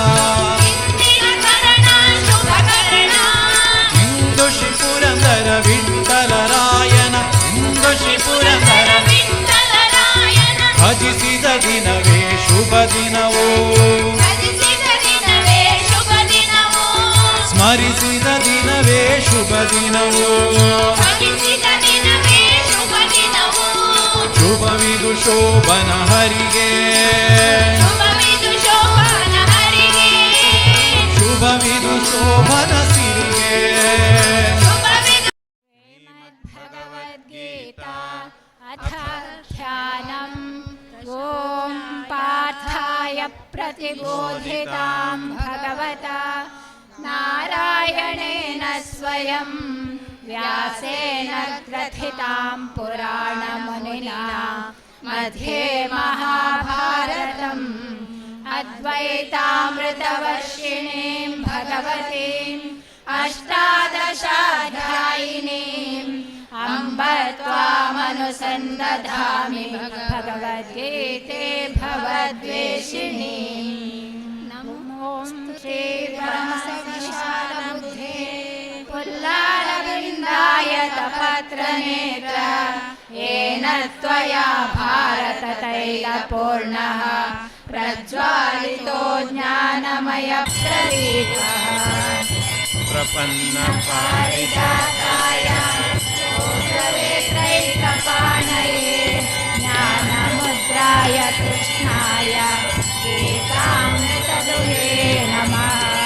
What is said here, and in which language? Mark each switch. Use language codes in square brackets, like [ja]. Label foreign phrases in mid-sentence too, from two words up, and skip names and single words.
[kn] ಇಂದು ಶ್ರೀ ಪುರಂದರ ವಿಠಲರಾಯನ ಇಂದು ಶ್ರೀ ಪುರಂದರ ಭಜಿಸಿದ ದಿನವೇ ಶುಭ ದಿನವೋ ಸ್ಮರಿಸಿದ ದಿನವೇ ಶುಭ ದಿನವೋ ಶುಭವಿದು ಶೋಭನ ಹರಿಗೆ ಶುಭವಿದು ಶೋಭನ ಸಿರಿಗೆ [sa] ಭಗವದ್ಗೀತಾ ಅಥ ಧ್ಯಾನಂ ಓಂ ಪಾರ್ಥಾಯ ಪ್ರತಿಬೋಧಿತಾಂ ಭಗವತಾ ನಾರಾಯಣೇನ ಸ್ವಯಂ ವ್ಯಾಸೇನ ಗ್ರಥಿತಾಂ ಪುರಾಣಮುನಿನಾ ಮಧ್ಯೆ ಮಹಾಭಾರತಂ ಅದ್ವೈತಾಮೃತವರ್ಷಿಣೀಂ ಭಗವತೀಂ ಅಷ್ಟಾದಶಾಧ್ಯಾಯಿನೀಂ ಅಂಬ ತ್ವಾಮನುಸಂದಧಾಮಿ ಭಗವದ್ಗೀತೆ ಭವದ್ವೇಷಿಣೀಂ ನಮೋ ಶ್ರೀ ಬ್ರಹ್ಮವಿಶಾಲಬುದ್ಧೇ पुल्लारविन्दायतपत्रनेत्र येन त्वया भारततैलपूर्णः प्रज्वालितो ज्ञानमयप्रदीपः प्रपन्नपारिजाताय त्रैकपाणये ज्ञानमुद्राय कृष्णाय गीतामृतदुहे नमः।